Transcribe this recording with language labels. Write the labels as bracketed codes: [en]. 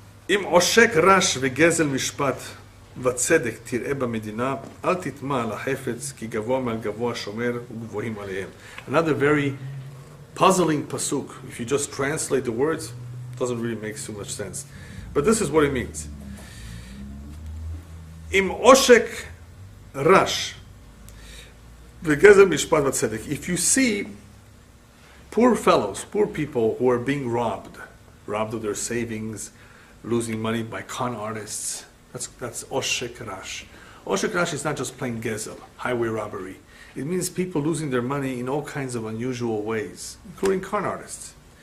[he] אם עושק רש וגזל משפט וצדק תראה במדינה, אל תטמע על החפץ, כי גבוה מעל גבוה שומר וגבוהים עליהם. [en] Another very puzzling pasuk. If you just translate the words, it doesn't really make so much sense. But this is what it means. [he] אם עושק רש וגזל משפט וצדק. [en] If you see poor fellows, poor people who are being robbed of their savings, losing money by con artists. That's Oshek Rash. Oshek Rash is not just plain gezel, highway robbery. It means people losing their money in all kinds of unusual ways, including con artists.